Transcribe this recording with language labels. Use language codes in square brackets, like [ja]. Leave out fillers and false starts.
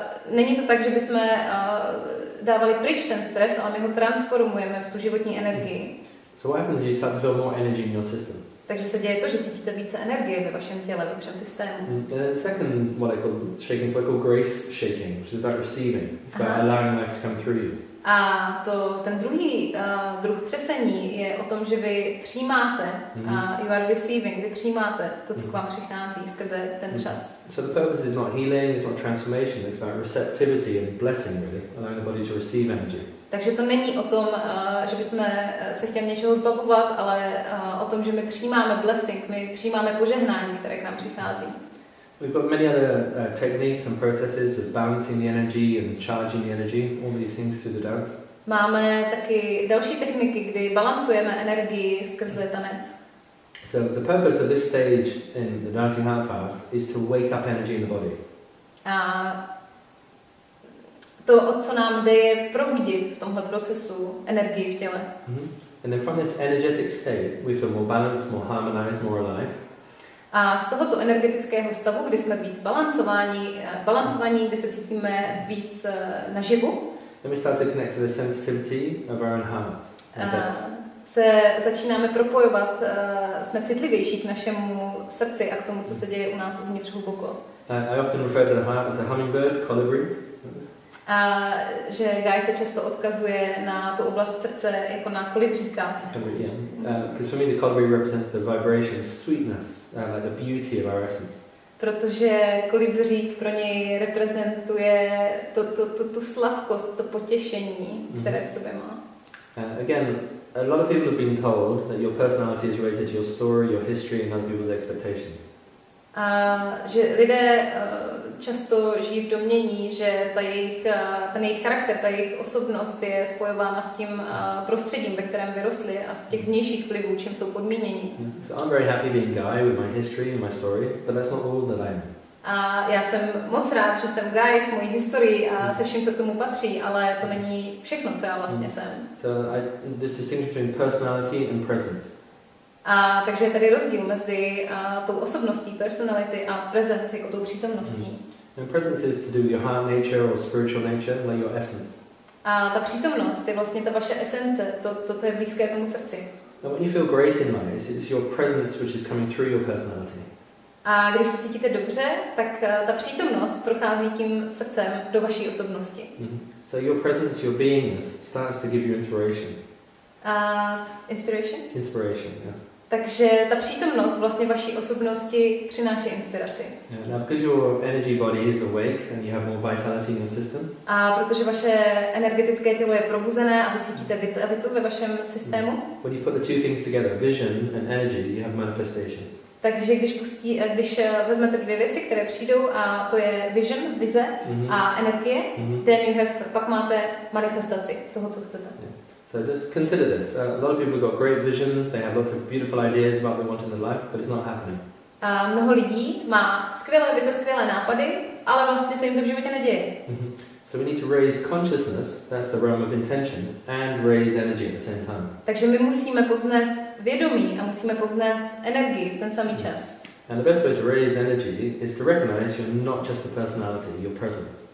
[cs] Není to tak, že bychom dávali pryč ten stres, ale my ho transformujeme v tu životní energii. [en] So what happens is you start to feel more energy in your system. [cs] Takže se děje to, že cítíte více energie ve vašem těle, ve vašem systému. [en] The second, what I call shaking, is what I call grace shaking, which is about receiving. It's about allowing life to come through you. [cs] A ten druhý druh třesení je o tom, že vy přijímáte, [en] you are receiving, [cs] vy přijímáte to, co k vám přichází skrze ten čas. [en] So the purpose is not healing, it's not transformation, it's about receptivity and blessing, really, allowing the body to receive energy. [cs] Takže to není o tom, že bychom se chtěli něčeho zbavovat, ale o tom, že my přijímáme blessing, my přijímáme požehnání, které k nám přichází. [en] We've got many other techniques and processes of balancing the energy and charging the energy, all these things through the dance. [cs] Máme taky další techniky, kdy balancujeme energii skrze tanec. [en] So the purpose of this stage in the dancing heart path is to wake up energy in the body. [cs] A to, o co nám jde, je probudit v tomhle procesu energii v těle. [en] And then from this energetic state, we feel more balanced, more harmonized, more alive. [cs] A z tohoto energetického stavu, kdy jsme víc balancovaní, kdy se cítíme víc naživu, [en] then we start to connect to the sensitivity of our own hearts. [cs] Se začínáme propojovat, jsme citlivější k našemu srdci a k tomu, co se děje u nás uvnitř hluboko. [en] I often refer to the heart as a hummingbird, colibri. [cs] A že Guy se často odkazuje na tu oblast srdce jako na kolibříka. [en] Because for me the colibri represents the vibration, sweetness, like the beauty of our essence. [cs] Protože kolibřík pro něj reprezentuje tu sladkost, to potěšení, které v sobě má. [en] Again, a lot of people have been told that your personality is related to your story, your history and other people's expectations. [cs] A že lidé často žijí v domnění, že ten jejich charakter, ta jejich osobnost je spojována s tím prostředím, ve kterém vyrostli a z těch vnějších vlivů, čím jsou podmíněni. [en] So I'm very happy being Guy with my history and my story, but that's not all that I am. [cs] A já jsem moc rád, že jsem Guy s mojí historií a se vším, co k tomu patří, ale to není všechno, co já vlastně jsem. [en] So this distinction between personality and presence. [cs] A takže je tady rozdíl mezi tou osobností, personality a prezenci, jako tou přítomností. [en] And presence is to do with your heart nature or spiritual nature, like your essence. [cs] A ta přítomnost je vlastně ta vaše esence, to co je blízké tomu srdci. [en] And when you feel great in life, it's your presence which is coming through your personality. [cs] A když se cítíte dobře, tak ta přítomnost prochází tím srdcem do vaší osobnosti. [en] So your presence, your beingness starts to give you inspiration. Inspiration? Inspiration, yeah. [cs] Takže ta přítomnost vlastně vaší osobnosti přináší inspiraci. [en] Yeah, now because your energy body is awake and you have more vitality in your system. [cs] A protože vaše energetické tělo je probuzené a vy cítíte vitalitu ve vašem systému. [en] When you put the two things together, vision and energy, you have manifestation. [cs] Takže když vezmete dvě věci, které přijdou, a to je vision, vize a energie, pak máte manifestaci toho, co chcete. [en] Yeah. So just consider this. A lot of people got great visions, they have lots of beautiful ideas about what they want in their life, but it's not happening. [cs] A mnoho lidí má skvělé vize, skvělé nápady, ale vlastně se jim to v životě neděje. [en] So we need to raise consciousness, that's the realm of intentions, and raise energy at the same time. [cs] Takže my musíme povznést vědomí a musíme povznést energii v ten samý čas. [en] And the best way to raise energy is to recognize you're not just a personality, your presence.